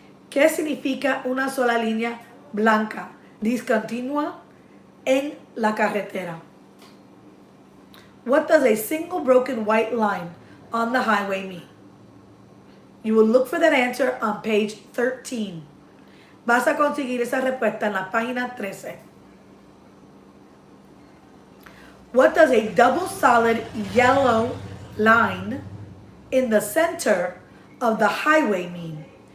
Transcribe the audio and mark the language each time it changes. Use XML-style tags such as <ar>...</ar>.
<es>¿Qué significa una sola línea blanca discontinua en la carretera?</es> <en>What does a single broken white line on the highway mean? You will look for that answer on page 13.</en> <es>Vas a conseguir esa respuesta en la página 13.</es> <en>What does a double solid yellow line in the center of the highway mean?</en>